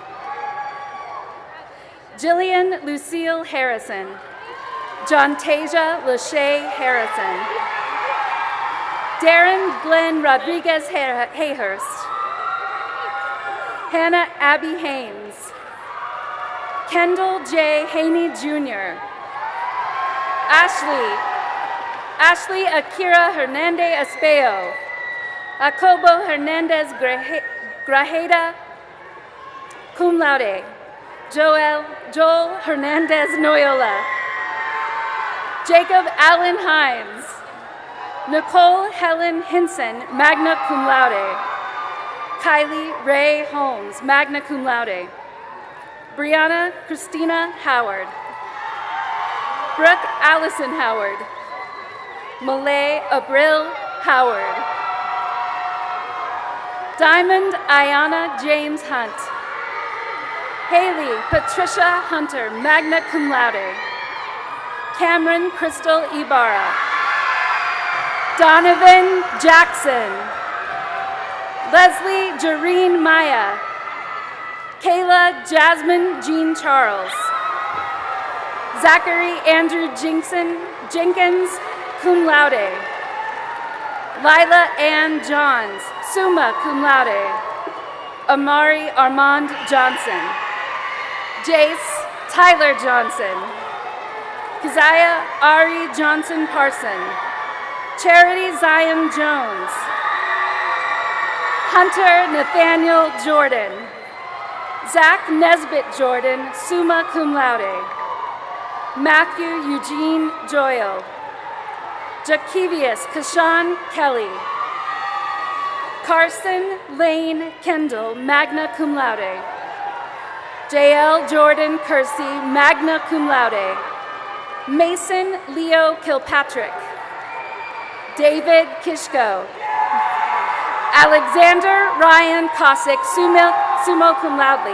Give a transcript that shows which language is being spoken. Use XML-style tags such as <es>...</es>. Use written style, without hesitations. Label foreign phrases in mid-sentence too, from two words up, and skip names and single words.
<en>Jillian Lucille Harrison. John Tasia Lachey Harrison. Darren Glenn Rodriguez Hayhurst. Hannah Abby Haynes. Kendall J. Haney Jr. Ashley Akira Hernandez Espejo. Jacobo Hernandez Grajeda,</en> <la>cum laude.</la> <en>Joel Hernandez Noyola. Jacob Allen Hines. Nicole Helen Hinson,</en> <la>magna cum laude.</la> <en>Kylie Ray Holmes,</en> <la>magna cum laude.</la> <en>Brianna Christina Howard. Brooke Allison Howard. Malay Abril Howard. Diamond Ayana James Hunt. Haley Patricia Hunter,</en> <la>magna cum laude.</la> <en>Cameron Crystal Ibarra. Donovan Jackson. Leslie Jareen Maya. Kayla Jasmine Jean Charles. Zachary Andrew Jenkins,</en> <la>cum laude.</la> <en>Lila Ann Johns,</en> <la>summa cum laude.</la> <en>Amari Armand Johnson. Jace Tyler Johnson. Keziah Ari Johnson Parson. Charity Zion Jones. Hunter Nathaniel Jordan. Zach Nesbitt Jordan,</en> <la>summa cum laude.</la> <en>Matthew Eugene Joyle. Jakevius Kashan Kelly. Carson Lane Kendall,</en> <la>magna cum laude.</la> <en>J.L. Jordan Kersey,</en> <la>magna cum laude.</la> <en>Mason Leo Kilpatrick. David Kishko. Alexander Ryan Cossack,</en> <la>summa cum laude.</la>